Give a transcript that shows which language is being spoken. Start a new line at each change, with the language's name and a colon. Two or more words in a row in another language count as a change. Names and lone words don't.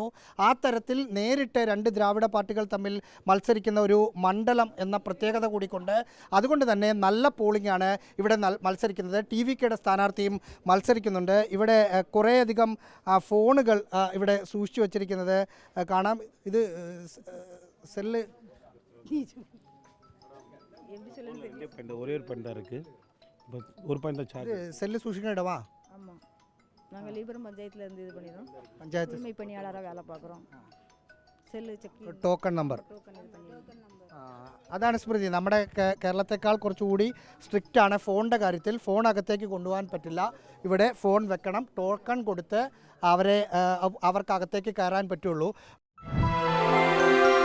Malayalam: ആ തരത്തിൽ നേരിട്ട് 2 ദ്രാവിഡ പാർട്ടികൾ തമ്മിൽ മത്സരിക്കുന്ന ഒരു മണ്ഡലം എന്ന പ്രത്യേകത കൂടിക്കൊണ്ട് അതുകൊണ്ട് തന്നെ നല്ല പോളിംഗ് ആണ് ഇവിടെ മത്സരിക്കുന്നത്. TVKയുടെ സ്ഥാനാർത്ഥിയും മത്സരിക്കുന്നുണ്ട്. ഇവിടെ കുറേയധികം ഫോണുകൾ ഇവിടെ സൂക്ഷിച്ചു വച്ചിരിക്കുന്നത് കാണാം. ഇത് സെല്ല്
Tamil: ஒரே ஒரு பையன் தான் இருக்குது. ஒரு பையன் தான் சார்ஜ்.
Malayalam: സെല്ല് സൂക്ഷിക്ക ഇടവാ?
Tamil: ஆமாம், நாங்கள் லீபரம் பஞ்சாயத்தில் இருந்து இது பண்ணிடுறோம். பஞ்சாயத்து தூய்மை பணியாளராக வேலை பார்க்குறோம்.
English: cell check token number.
Malayalam: അതാണ് സ്മൃതി, നമ്മുടെ കേരളത്തെക്കാൾ കുറച്ചുകൂടി സ്ട്രിക്റ്റ് ആണ് ഫോണിൻ്റെ കാര്യത്തിൽ. ഫോൺ അകത്തേക്ക് കൊണ്ടുപോകാൻ പറ്റില്ല. ഇവിടെ ഫോൺ വെക്കണം, ടോക്കൺ കൊടുത്ത് അവർക്ക് അകത്തേക്ക് കയറാൻ പറ്റുള്ളൂ.